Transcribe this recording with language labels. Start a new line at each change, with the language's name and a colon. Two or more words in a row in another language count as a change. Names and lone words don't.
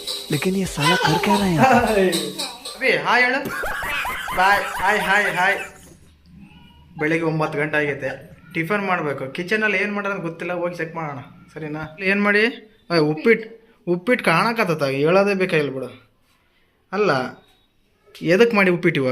Hindi: लेकिन ये साला कर क्या रहा है यहाँ?
Kannada: ಅಭಿ ಹಾಯ್ ಹೇಳು. ಬಾಯ್. ಹಾಯ್ ಹಾಯ್ ಹಾಯ್. ಬೆಳಿಗ್ಗೆ 9 ಗಂಟೆ ಆಗೈತೆ. ಟಿಫನ್ ಮಾಡಬೇಕು. ಕಿಚನಲ್ಲಿ ಏನು ಮಾಡೋದು ಗೊತ್ತಿಲ್ಲ, ಹೋಗಿ ಚೆಕ್ ಮಾಡೋಣ ಸರಿನಾ. ಏನು ಮಾಡಿ ಉಪ್ಪಿಟ್ಟು ಕಾಣಕತ್ತ, ಹೇಳೋದೇ ಬೇಕಾಗಿಲ್ಲ ಬಿಡು. ಅಲ್ಲ ಎದಕ್ಕೆ ಮಾಡಿ ಉಪ್ಪಿಟ್ಟು ಇವಾಗ?